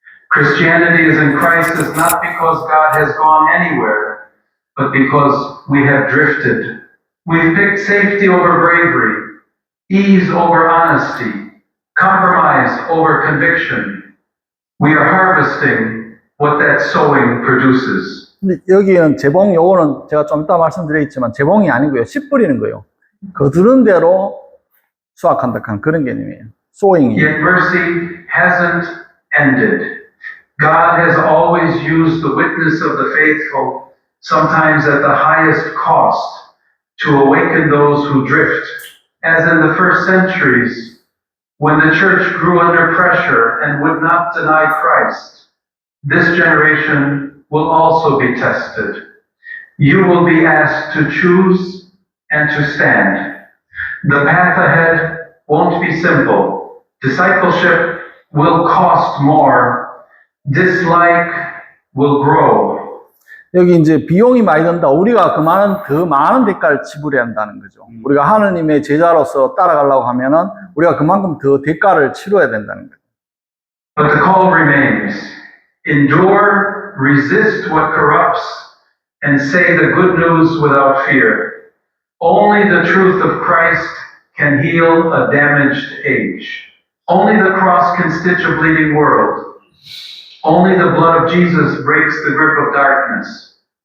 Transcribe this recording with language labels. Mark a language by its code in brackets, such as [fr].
[en] Christianity is in crisis not because God has gone anywhere, but because we have drifted. We've picked safety over bravery, ease over honesty, compromise over conviction. We are harvesting what that sowing produces. [ko] 근데 여기는 재봉, 요거는 제가 좀 이따 말씀드리겠지만 재봉이 아니고요. 씨 뿌리는 거예요. 거두는 대로 수확한다 한 그런 개념이에요. [en] sowing이. Yet mercy hasn't ended. God has always used the witness of the faithful, sometimes at the highest cost, to awaken those who drift. As in the first centuries, when the church grew under pressure and would not deny Christ, this generation will also be tested. You will be asked to choose and to stand. The path ahead won't be simple. Discipleship will cost more. Dislike will grow. [ko] 여기 이제 비용이 많이 든다. 우리가 더 많은 대가를 지불해야 한다는 거죠. 우리가 하느님의 제자로서 따라가려고 하면은 우리가 그만큼 더 대가를 치러야 된다는 거죠. [en] But the call remains. Endure, resist what corrupts, and say the good news without fear. Only the truth of Christ can heal a damaged age. Only the cross can stitch a bleeding world. Only the blood of Jesus breaks the grip of darkness.